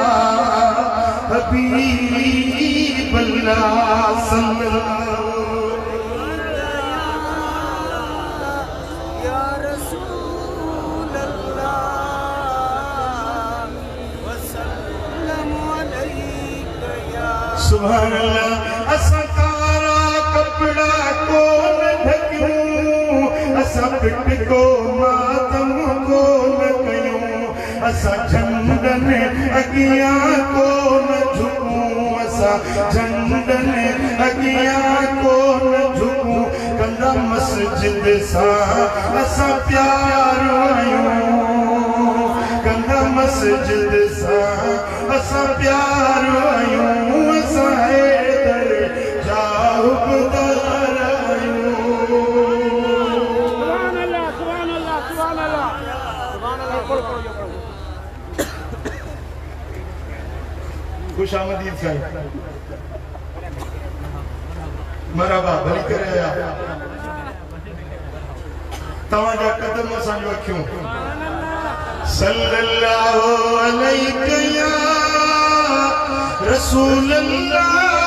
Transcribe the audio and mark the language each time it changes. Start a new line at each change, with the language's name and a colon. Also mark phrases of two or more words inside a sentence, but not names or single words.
Arabic: حبيب الله صلى الله سبحان الله.
Sindhi: असा कारा कपड़ा को न ढकियूं, असा पिट को मातम को न कयूं, असा झंडन अगियां को न झुकूं, असा झंडन अगियां को न झुकूं। कंदा मस्जिद सा असा प्यार आयूं, कंदा मस्जिद सा असा प्यार आयूं। असा हैदर जा हुबदार आयूं।
Arabic: سبحان الله، سبحان الله، سبحان الله، سبحان الله.
Sindhi: खुशामदीद साहिब मरहबा भली करे आया। तव्हांजा कदम असांजूं अखियूं
Arabic: صلى الله عليه يا رسول الله